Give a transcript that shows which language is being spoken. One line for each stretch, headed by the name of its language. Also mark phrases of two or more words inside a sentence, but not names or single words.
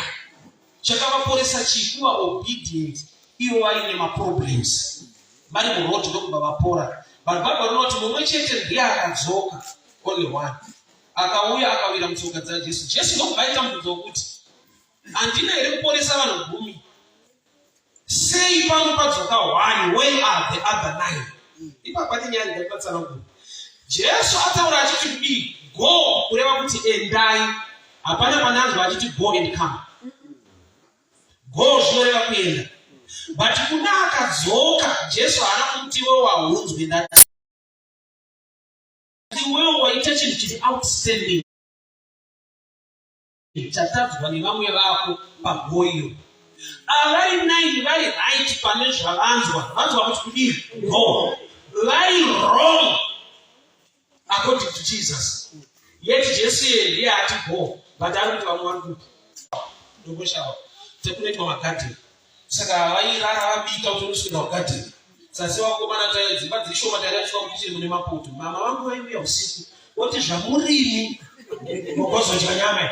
Shona: Chakavaporesa chikuva obedient ivo vaine maproblems. Vari muroad ndokubva vapora. Vanhu Bhaibheri rinoti mumwe chete ndiye akadzoka,
English: only one.
Shona: Akauya akawira mutsoka dzaJesu. Jesu ndokubva aita mubvunzo wokuti handina here kuporesa vanhu 10? Sei pano padzoka 1?
English: Where are the other 9?
Shona: Ipapo ati nyaya ndakatsanangura. Jesu ataura achiti kudii? Go, kureva kuti endai. Hapana pananzwa achiti
English: go and come.
Shona: Go zvinoreva kuenda. But kuna akadzoka Jesu haana kumuti iwewe wahunzwe ndati. Iwewe waita chinhu chiri outstanding. Chatadzwa nevamwe vako pagoyo. Avari 9 vari right pane zvavanzwa. Vanzwa kuti kudii? Go. Vari
English: wrong according to Jesus.
Shona: Yet Jesu ndiye ati go. But ari kuti vamwe vari kuti ndongoshawa. Tekunoitwa magadheni. Saka vairara vabika kuti unosvika kugadheni. Sasi wakomana tayo dzimba dzishoma tairachwa kuti mune mapoto. Mama vangu vaiuya usiku. Woti zvamurimi mugozodya nyama.